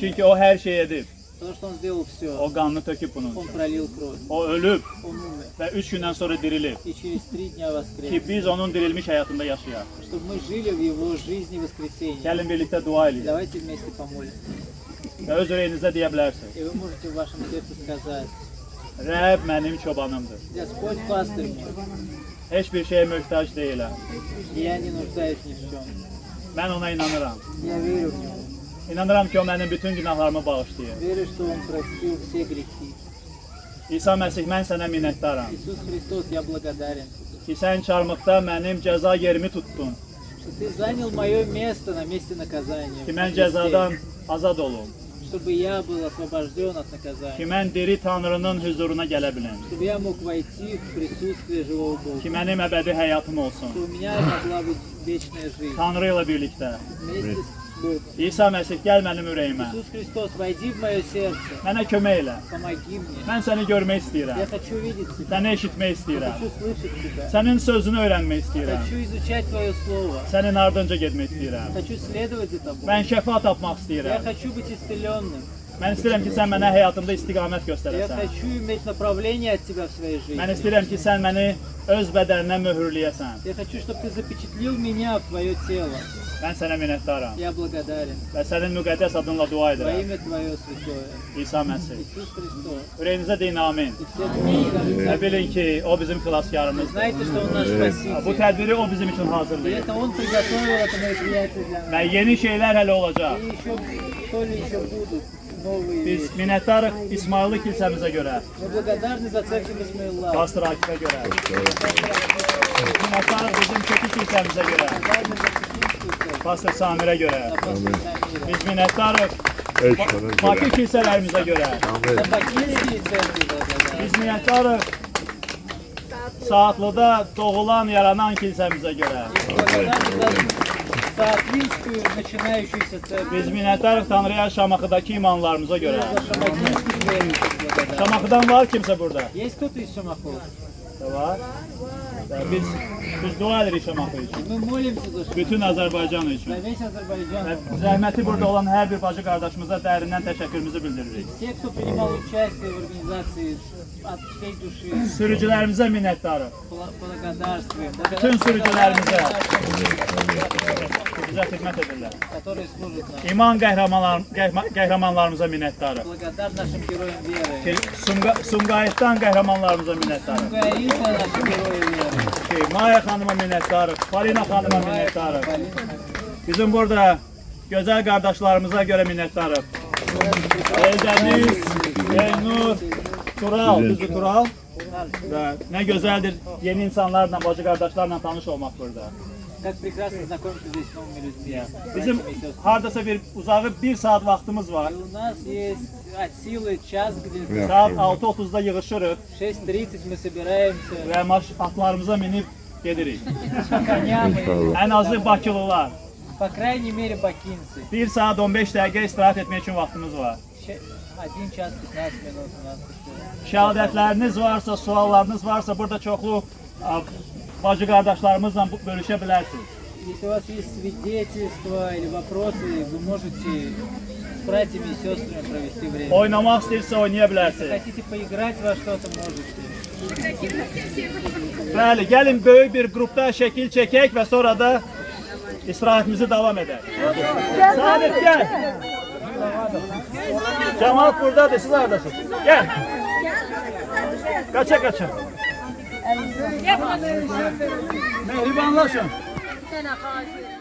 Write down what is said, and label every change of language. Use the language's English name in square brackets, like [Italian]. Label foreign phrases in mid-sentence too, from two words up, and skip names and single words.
[Azerbaijani] Çünki o hər şey edib. [Russian] Потому что Он сделал все. [Azerbaijani] O qanını töküb bunun [Russian] Он [Azerbaijani] üçün. [Russian] пролил кровь. [Azerbaijani] O ölüb [Russian] Он умер. [Azerbaijani] və 3 gündən sonra dirilib. [Russian] И через 3 дня воскрес. [Azerbaijani] Ki biz onun dirilmiş həyatında yaşayaq. [Russian] Чтобы мы жили в Его жизни воскресения. [Azerbaijani] Gəlin birlikdə dua eləyin. [Russian] Давайте вместе помолимся. [Azerbaijani] Və öz ürəyinizdə deyə bilərsiniz. [Russian] И вы можете в вашем сердце сказать: [Azerbaijani] Rəbb mənim çobanımdır. [Russian] Господь пастырь мой, [Azerbaijani] Heç bir şeyə möhtac deyiləm. [Russian] и я не нуждаюсь ни в чем. [Azerbaijani] Mən ona inanıram. [Russian] Я верю в Него. [Azerbaijani] İnanıram ki, o mənim bütün günahlarımı bağışlayır. [Russian] Верю, что Он простил все грехи. [Azerbaijani] İsa Məsih, mən sənə minnətdaram [Russian] Иисус Христос, я благодарен, [Azerbaijani] ki, sən çarmıqda mənim cəza yerimi tutdun. [Russian] что Ты занял мое место на месте наказания. [Azerbaijani] Ki, [Russian] в [Azerbaijani] mən [Russian] Христе, [Azerbaijani] cəzadan azad olum. [Russian] чтобы я был освобожден от [Azerbaijani] Ki, [Russian] наказания. [Azerbaijani] mən diri Tanrının huzuruna gələ bilim. [Russian] Чтобы я мог войти в присутствие живого Бога. [Azerbaijani] Ki, mənim əbədi həyatım olsun. [Russian] Что у меня могла быть вечная жизнь. [Azerbaijani] Tanrı ilə birlikdə. [Russian] Вместе с Богом. [Azerbaijani] İsa Məsih, gəl mənim ürəyimə. [Russian] Иисус Христос, войди в мое сердце. [Azerbaijani] Mənə kömək elə. [Russian] Помоги мне. [Azerbaijani] Mən səni görmək [Russian] Я [Azerbaijani] istəyirəm. [Russian] хочу видеть Тебя. [Azerbaijani] Səni eşitmək [Russian] Я [Azerbaijani] istəyirəm. [Russian] хочу слышать Тебя. [Azerbaijani] Sənin sözünü öyrənmək istəyirəm. [Russian] Хочу изучать Твое Слово. [Azerbaijani] Sənin ardınca getmək istəyirəm. [Russian] Хочу следовать за Тобой. [Azerbaijani] Mən şəfa tapmaq [Russian] Я [Azerbaijani] istəyirəm. [Russian] хочу быть исцеленным. [Azerbaijani] Mən istəyirəm ki, sən mənə həyatımda istiqamət [Russian] Я [Azerbaijani] göstərəsən. [Russian] хочу иметь направление от Тебя в своей [Azerbaijani] Mən [Russian] жизни. [Azerbaijani] istəyirəm ki, sən məni öz bədəninə möhürləyəsən. [Russian] Я хочу, чтобы Ты запечатлил меня в Твое тело. [Azerbaijani] Mən sənə minnətdaram [Russian] Я благодарен. [Azerbaijani] və sənin müqəddəs adınla dua [Russian] Во [Azerbaijani] edirəm. [Russian] имя Твое святое. [Azerbaijani] İsa Məsih. [Russian] Иисус Христос. [Azerbaijani] Ürəyinizə deyin amin. [Russian] И все скажут, [Azerbaijani] Və bilin ki, o bizim xilaskarımızdır. [Russian] знаете, что Он наш [Azerbaijani] Bu [Russian] Спаситель. [Azerbaijani] tədbiri o bizim üçün [Russian] И [Azerbaijani] hazırlayır. [Russian] это Он приготовил это мероприятие для нас. [Azerbaijani] Və yeni şeylər hələ olacaq. [Russian] И еще, то ли еще будут новые [Azerbaijani] Biz [Russian] вещи. [Azerbaijani] minnətdarıq İsmailli kilsəmizə görə, [Russian] Мы благодарны за церковь Исмаила. [Azerbaijani] Pastor Akifə görə. Minnətdarıq bizim kötü kilsəmizə görə, [Russian] Благодарны за Пекинскую церковь. [Azerbaijani] Pastor Samirə görə. [Russian] За пастыря Самира. [Azerbaijani] Biz minnətdarıq Eşkana Bakı göre. kilsələrimizə görə. [Russian] За Бакинские церкви благодарны. [Azerbaijani] Biz minnətdarıq Saatlıda doğulan, yaranan kilsəmizə görə. [Russian] Благодарны за Саатлинскую начинающуюся церковь. [Azerbaijani] Biz minnətdarıq Tanrıya Şamaxıdakı imanlarımıza görə. [Russian] За Шамахинских [Azerbaijani] Şamaxıdan var kimse burada? [Russian] Есть кто-то из Шамахов? [Azerbaijani] Da var. Biz dua edirik Şamaxı için. [Russian] Мы молимся за Шамахов. [Azerbaijani] Bütün Azərbaycan üçün. [Russian] За весь Азербайджан. [Azerbaijani] Və zəhməti burada olan hər bir bacı qardaşımıza dərindən təşəkkürümüzü bildiririk. [Russian] Все, кто принимал участие в организации, от всей души [Azerbaijani] Sürücülərimizə minnətdarıq. [Russian] благодарствуем. [Azerbaijani] Bütün sürücülərimizə bizə xidmət edirlər. [Russian] Которые служат нам. [Azerbaijani] İman qəhrəmanlarımıza minnətdarıq. [Russian] Благодар нашим героям веры. [Azerbaijani] Sumqayıtdan qəhrəmanlarımıza minnətdarıq. [Russian] Гаита наши герои веры. [Azerbaijani] Maya xanıma minnətdarıq. Falina xanıma minnətdarıq. Bizim burada gözəl qardaşlarımıza görə minnətdarıq. Eldəniz, Elnur, Tural, düzdür Tural. Və nə gözəldir yeni insanlarla, bacı qardaşlarla tanış olmaq burada. [Russian] Как прекрасно знакомиться здесь с новыми людьми. [Azerbaijani] Bizim hardasa bir uzağı 1 saat vaxtımız var. [Russian] И у нас есть от sилы час где-то. [Azerbaijani] Saat 6:30-da yığışırıq [Russian] В 6:30 мы собираемся. [Azerbaijani] və atlarımıza minib gedirik. [Russian] Коням. [Azerbaijani] Ən azı Bakılılar. [Russian] По крайней мере, бакинцы. [Azerbaijani] 1 saat 15 dəqiqə istirahət etmək üçün vaxtımız var. [Russian] 1 час 15 минут у нас еще. [Azerbaijani] Şəhadətləriniz varsa, suallarınız varsa burada çoxlu bacı qardaşlarımızla bölüşə bilərsiniz. [Russian] Если у вас есть свидетельства или вопросы, вы можете с братьями и сестрами провести время. [Azerbaijani] Oynamaq istəyirsə oynaya bilərsiniz. [Russian] Хотите поиграть во что-то, можете. [Azerbaijani] Bəli, gəlin böyük bir qrupda şəkil çəkək və sonra da istirahətimizi davam edək. Sabit gəl. Cəmaat buradadır, siz haradasınız? Gəl. Qaça. Mehribanlaşın.